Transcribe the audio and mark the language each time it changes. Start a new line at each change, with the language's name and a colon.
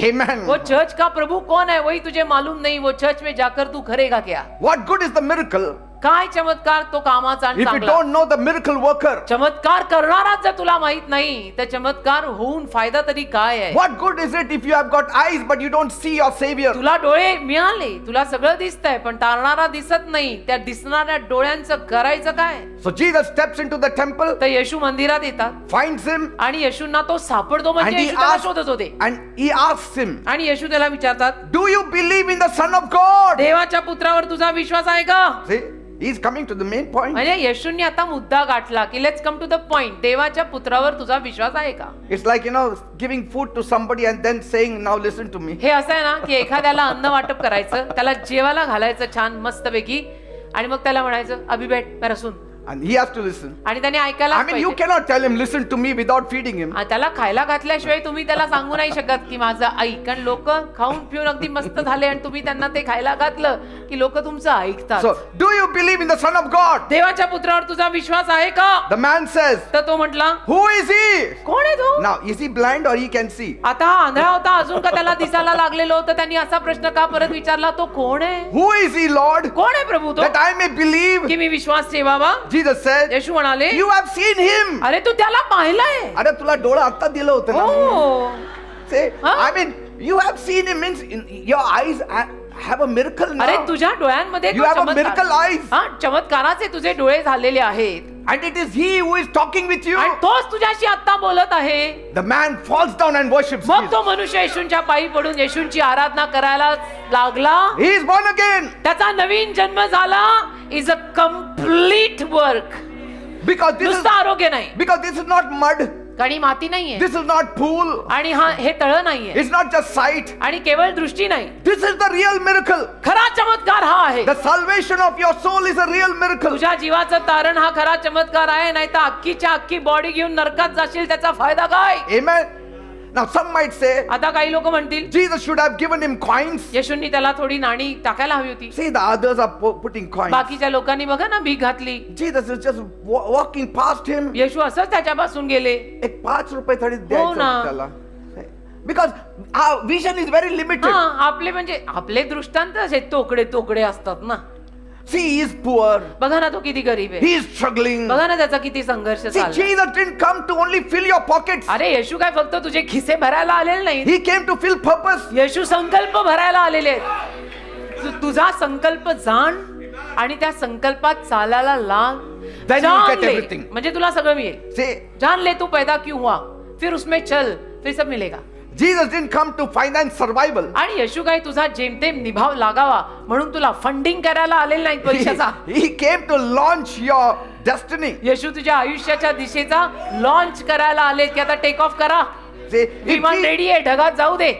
English: Amen.
Hindi: वो church का प्रभु कौन है वही तुझे मालूम नहीं. वो चर्च में जाकर तू करेगा क्या?
English: What good is the miracle
Marathi: काय चमत्कार तो कामाचा आणि
English: if you
Marathi: चांगला.
English: don't know the miracle worker?
Marathi: चमत्कार करणाराच जर तुला माहित नाही तर चमत्कार होऊन फायदा तरी काय आहे?
English: What good is it if you have got eyes but you don't see your savior?
Marathi: तुला डोळे मिळाले, तुला सगळं दिसतंय पण तारणारा दिसत नाही. त्या दिसणाऱ्या डोळ्यांचं करायचं काय?
English: So Jesus steps into the temple,
Marathi: तर येशू मंदिरात येतात
English: finds him,
Marathi: आणि येशूंना तो सापडतो. म्हणजे
English: and he
Marathi: येशू त्याला
English: asks,
Marathi: शोधत होते
English: and he asks him,
Marathi: आणि येशू त्याला विचारतात,
English: do you believe in the Son of God?
Marathi: देवाच्या पुत्रावर तुझा विश्वास आहे का?
English: See, he's coming to the main point.
Marathi: म्हणजे येशूंनी आता मुद्दा गाठला की
English: Let's come to the point.
Marathi: देवाच्या पुत्रावर तुझा विश्वास आहे का?
English: It's like, giving food to somebody and then saying, now listen to me.
Marathi: हे असं आहे ना की एखाद्याला अन्न वाटप करायचं, त्याला जेवायला घालायचं छान मस्तपैकी आणि मग त्याला म्हणायचं
Hindi: अभि बैठ मेरा सुन.
English: And he has to listen.
Marathi: आणि त्याने ऐकायला
English: I mean, you cannot tell him, listen to me without feeding him.
Marathi: त्याला खायला घातल्याशिवाय तुम्ही त्याला सांगू नाही शकत की माझं ऐक. कारण लोक खाऊन पिऊन अगदी मस्त झाले आणि तुम्ही त्यांना ते खायला घातलं की लोक तुमचं ऐकतात.
English: So, do you believe in the Son of God?
Marathi: देवाच्या पुत्रावर तुझा विश्वास आहे का?
English: The man says,
Marathi: तर तो म्हटला
English: who is he?
Marathi: कोण आहे तो?
English: Now, is he blind or he can see?
Marathi: आता हा आंधळा होता, अजून का त्याला दिसायला लागलेलं होतं. त्यांनी असा प्रश्न का परत विचारला, तो कोण आहे?
English: Who is he, Lord?
Marathi: कोण आहे प्रभू तो,
English: That I may believe.
Marathi: की मी विश्वास ठेवावा?
English: Jesus said,
Marathi: येशू म्हणाले,
English: you have seen him.
Marathi: अरे तू त्याला पाहिलंय. अरे तुला डोळा आता दिलं होतं ना. हो.
English: Say, Huh? I mean, you have seen him means your eyes have a miracle now.
Marathi: अरे तुझ्या डोळ्यांमध्ये
English: You
Marathi: तो
English: have a
Marathi: चमत्कार-
English: miracle eyes.
Marathi: हा, चमत्काराचे तुझे डोळे झालेले आहेत
English: And it is he who is talking with you.
Marathi: आणि तोच तुझ्याशी आता बोलत आहे.
English: The man falls down and worships
Marathi: मग
English: Jesus.
Marathi: तो मनुष्य येशूंच्या पायी पडून येशूंची आराधना करायला लागला.
English: He is born again.
Marathi: त्याचा नवीन जन्म झाला.
English: Is a complete work. Because this is
Marathi: नुसतं आरोग्य नाही,
English: because this is not mud.
Marathi: कारण ही माती नाहीये
English: This is not pool.
Marathi: आणि हा हे तळ नाहीये
English: It's not just sight.
Marathi: आणि केवळ दृष्टी नाही.
English: This is the real miracle.
Marathi: खरा चमत्कार हा आहे.
English: The salvation of your soul is a real miracle.
Marathi: तुझ्या जीवाचं तारण हा खरा चमत्कार आहे. नाही तर अख्खीच्या अख्खी बॉडी घेऊन नरकात जाशील. त्याचा फायदा काय?
English: Amen. Now some might say,
Marathi: आता काही लोक म्हणतील
English: Jesus should have given him coins.
Marathi: येशूंनी त्याला थोडी नाणी टाकायला हवी होती.
English: See, the others are putting coins.
Marathi: बाकीच्या लोकांनी बघा ना भीक घातली.
English: Jesus is just walking past him.
Marathi: येशू असंच त्याच्यापासून गेले. एक 5 रुपये तरी हो द्यायचं ना. त्याला.
English: Because our vision is very limited.
Marathi: हा, आपले म्हणजे आपले दृष्टांत असे तोकडे तोकडे असतात ना.
English: See, he is poor.
Marathi: बघा ना तो किती गरीब आहे.
English: He is struggling.
Marathi: बघा ना त्याचा किती संघर्ष
English: See,
Marathi: चालला.
English: Jesus didn't come to only fill your pockets.
Marathi: अरे येशू काय फक्त तुझे खिसे भरायला आलेले नाही.
English: He came to fill purpose.
Marathi: येशू संकल्प भरायला आलेले आहेत. तुझा संकल्प जाण आणि त्या संकल्पात चालायला लाग.
English: Then you
Hindi: जान
English: get
Hindi: ले,
English: everything.
Marathi: म्हणजे तुला सगळं मिळेल.
English: See,
Hindi: जान ले तू पैदा क्यों हुआ, फिर उसमें चल, फिर सब मिलेगा.
English: Jesus didn't come to finance survival.
Marathi: आणि येशू काय तुझा जेमतेम निभाव लागावा म्हणून तुला फंडिंग करायला आलेलं नाही पैशाचा.
English: He came to launch your destiny.
Marathi: येशू तुझ्या आयुष्याच्या दिशेचा लॉन्च करायला आले की आता टेक ऑफ करा.
English: See,
Marathi: विमान रेडी आहे, ढगात जाऊ दे.